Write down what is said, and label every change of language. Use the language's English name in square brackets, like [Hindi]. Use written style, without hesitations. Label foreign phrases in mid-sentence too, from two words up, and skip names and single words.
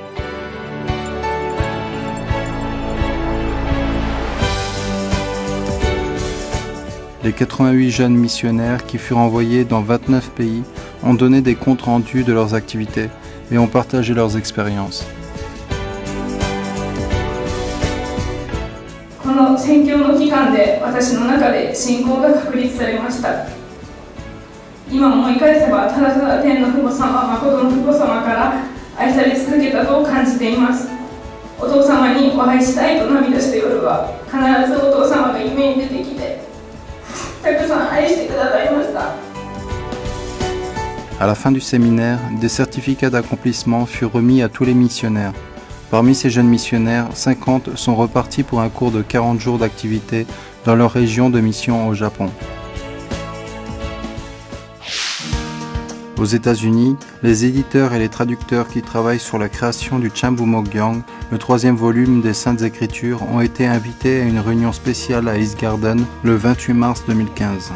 [French] Les 88 jeunes missionnaires qui furent envoyés dans 29 pays ont donné des comptes rendus de leurs activités et ont partagé leurs expériences. [Japanese] この宣教の期間で私の中で信仰が確立されました。今思い返せばただただ天の父母様、誠の父母様から愛され続けたと感じています。お父様にお会いしたいと涙した夜は必ずお父様が夢に出てきてたくさん愛してくださいました。 [French] À la fin du séminaire, des certificats d'accomplissement furent remis à tous les missionnaires. Parmi ces jeunes missionnaires, 50 sont repartis pour un cours de 40 jours d'activité dans leur région de mission au Japon. Aux États-Unis, les éditeurs et les traducteurs qui travaillent sur la création du Chambumogyang, le 3e volume des Saintes Écritures, ont été invités à une réunion spéciale à East Garden le 28 mars 2015.